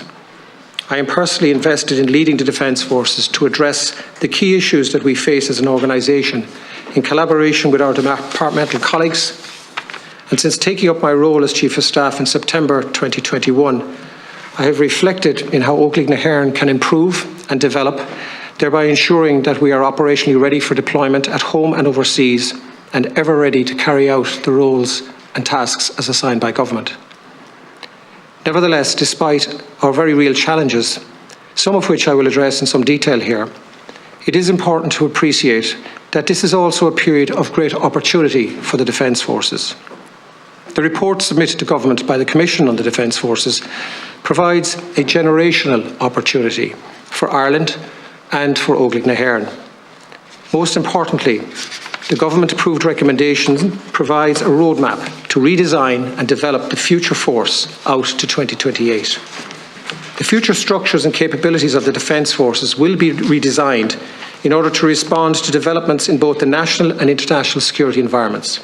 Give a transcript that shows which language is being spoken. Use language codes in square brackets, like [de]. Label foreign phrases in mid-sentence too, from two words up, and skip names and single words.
[en] I am personally invested in leading the Defence Forces to address the key issues that we face as an organisation in collaboration with our departmental colleagues, and since taking up my role as Chief of Staff in September 2021, I have reflected in how Óglaigh na hÉireann can improve and develop, thereby ensuring that we are operationally ready for deployment at home and overseas, and ever ready to carry out the roles and tasks as assigned by government. Nevertheless, despite our very real challenges, some of which I will address in some detail here, it is important to appreciate that this is also a period of great opportunity for the Defence Forces. The report submitted to Government by the Commission on the Defence Forces provides a generational opportunity for Ireland and for Óglaigh na hÉireann. Most importantly, the government-approved recommendation provides a roadmap to redesign and develop the future force out to 2028. The future structures and capabilities of the Defence Forces will be redesigned in order to respond to developments in both the national and international security environments.